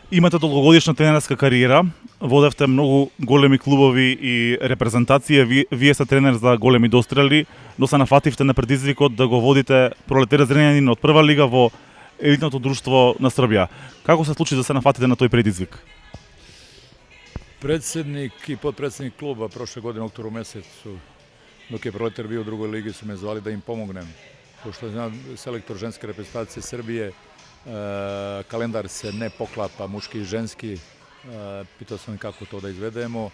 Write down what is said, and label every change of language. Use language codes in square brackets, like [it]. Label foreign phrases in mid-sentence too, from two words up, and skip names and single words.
[mk] Имате долгогодишна тренерска кариера, водевте многу големи клубови и репрезентации, вие сте тренер за големи дострели, но се нафативте на предизвикот да го водите Пролетер Зренјанин од прва лига во елитното друштво на Србија. Како се случи да се нафатите на тој предизвик? [sr] Predsjednik i potpredsjednik kluba prošle godine u oktobru mjesecu, dok je Proletar bio u drugoj ligi, su me zvali da im pomognem. Pošto znam selektor ženske reprezentacije Srbije, kalendar se ne poklapa muški i ženski, pitao sam kako to da izvedemo.